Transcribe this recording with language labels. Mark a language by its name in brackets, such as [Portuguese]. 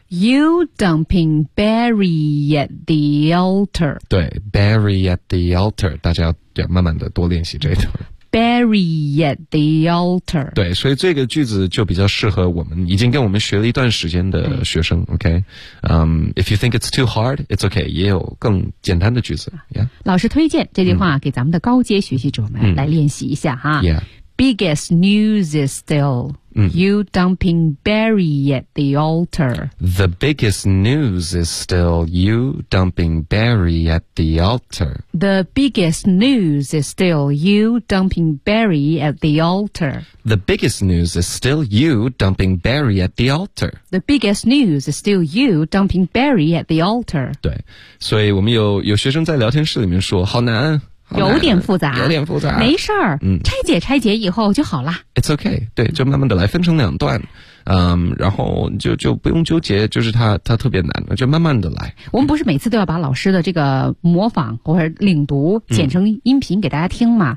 [English] You dumping Barry at the altar. [Chinese] 对 ， [English] Barry at the altar， [Chinese] 大家要慢慢的多练习这一段。 [English] bury at the altar. [Chinese] 对，所以这个句子就比较适合我们已经跟我们学了一段时间的学生。 [English] OK， if you think it's too hard, it's okay. [Chinese] 也有更简单的句子。 [English] Yeah. [Chinese] 老师推荐这句话给咱们的高阶学习者们来练习一下哈。 [English] Yeah. Biggest news is still you dumping Barry at the altar. The biggest news is still you dumping Barry at the altar. The biggest news is still you dumping Barry at the altar. The biggest news is still you dumping Barry at the altar. The biggest news is still you dumping Barry at the altar. [Chinese] 对，所以我们有学生在聊天室里面说，好难。有点复杂，没事儿，拆解以后就好了。 [English] It's okay， [Chinese] 对，就慢慢的来，分成两段，然后就不用纠结，就是它特别难，就慢慢的来。我们不是每次都要把老师的这个模仿或者领读剪成音频给大家听吗？